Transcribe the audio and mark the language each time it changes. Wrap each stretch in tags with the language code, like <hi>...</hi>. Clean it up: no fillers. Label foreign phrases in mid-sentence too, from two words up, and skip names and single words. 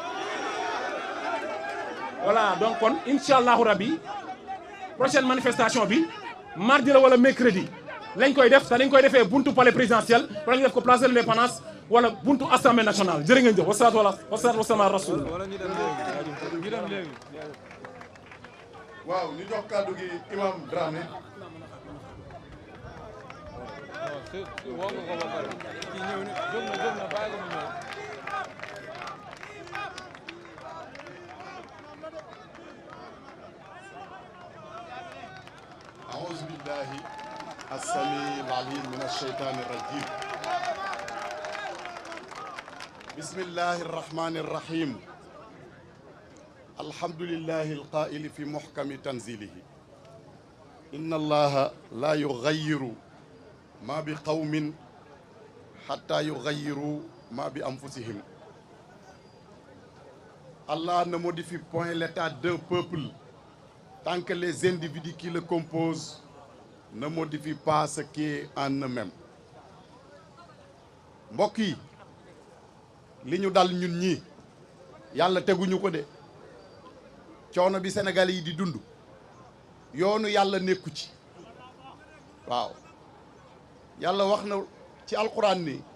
<fr>voilà donc</fr> <wo>kon</wo> <ar>إن شاء الله ربي</ar> <fr>prochaine manifestation</fr> <wo>bi mardi la wala mercredi lañ koy def te dañ koy defee buntu palais présidentiel wala ñu def ko place de l'indépendance wala buntu assemblée nationale jërë ngeen jëf</wo> <ar>والصلاة والسلام على الرسول.</ar> <wo>waaw ñu jox kàddu gi imam Dramé.</wo> <ar>أعوذ بالله السميع العليم من الشيطان الرجيم بسم الله الرحمن الرحيم الحمد لله القائل في محكم تنزيله إن الله لا يغير ما بقوم حتى يغيروا ما بأنفسهم.</ar> <fr>Allah ne modifie point l'état d'un peuple tant que les individus qui le composent ne modifient pas ce qui est en eux-mêmes.</fr> <wo>mbokk yi li ñu dal ñun ñii yàlla teguñu ko de coono bi Sénégal yi di dund yoonu yàlla nekku ci waaw yàlla wax na ci alquran ni</wo>